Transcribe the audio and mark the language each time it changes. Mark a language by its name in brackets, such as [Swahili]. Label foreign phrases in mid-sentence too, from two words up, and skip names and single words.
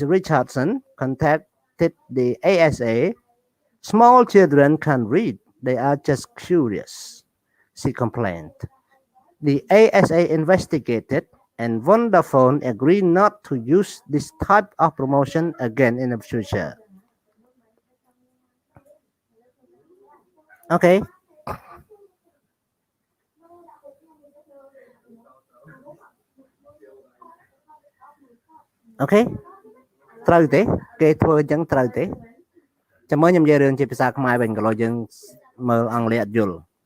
[English] Richardson contacted the ASA. Small children can read. They are just curious, she complained. The ASA investigated and Vodafone agreed not to use this type of promotion again in the future. Okay. Okay. [Khmer] ត្រូវទេគេធ្វើអញ្ចឹងត្រូវទេចាំមើលខ្ញុំនិយាយរឿងជាភាសាខ្មែរវិញក៏យើងមើលអង់គ្លេសអត់យល់